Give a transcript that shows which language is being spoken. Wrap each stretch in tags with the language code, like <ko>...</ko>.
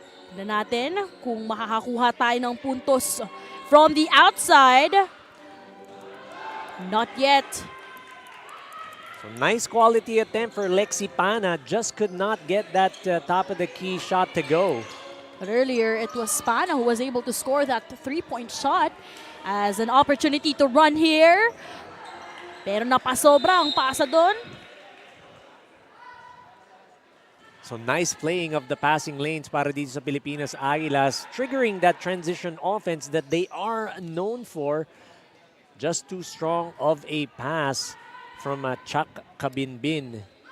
<tl>Tignan natin kung makakakuha tayo ng puntos</tl> <en>from the outside. Not yet. So nice quality attempt for Lexi Pana. Just could not get that top of the key shot to go. But earlier, it was Pana who was able to score that 3-point shot as an opportunity to run here.</en> <tl>Pero napasobra ang pasa doon.</tl> <en>So nice playing of the passing lanes</en> <tl>para dito sa Pilipinas Aguilas,</tl> <en>triggering that transition offense that they are known for. Just too strong of a pass from Chuck Kabinbin.</en>